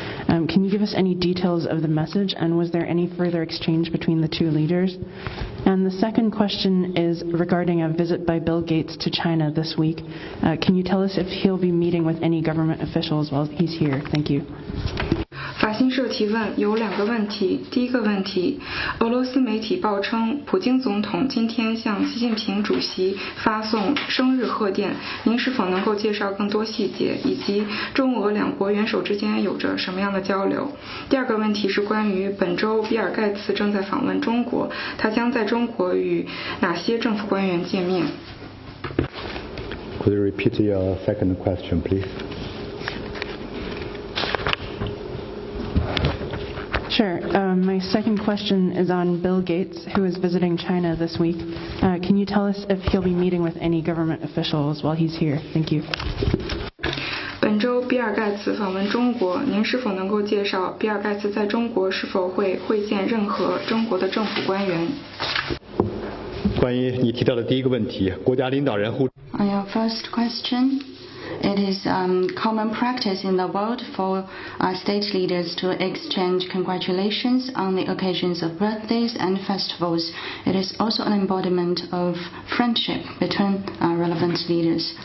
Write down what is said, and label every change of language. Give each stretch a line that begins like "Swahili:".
English: Can you give us any details of the message, and was there any further exchange between the two leaders? And the second question is regarding a visit by Bill Gates to China this week. Can you tell us if he'll be meeting with any government officials while he's here? Thank you.
Chinese: 法新社提问有2个问题。第一个问题，俄罗斯媒体报称，普京总统今天向习近平主席发送生日贺电，您是否能够介绍更多细节，以及中俄两国元首之间有着什么样的交流？第二个问题是关于本周比尔盖茨正在访问中国，他将在中国与哪些政府官员见面？
English: Could you repeat your second question, please? Sure. My second question is on Bill Gates, who is visiting China this week. Can you tell us if he'll be meeting with any government officials while he's here? Thank you.
Chinese: 本周比尔盖茨访问中国，您是否能够介绍比尔盖茨在中国是否会会见任何中国的政府官员？关于你提到的第一个问题，国家领导人互。
English: On your first question, it is common practice in the world for state leaders to exchange congratulations on the occasions of birthdays and festivals. It is also an embodiment of friendship between relevant leaders.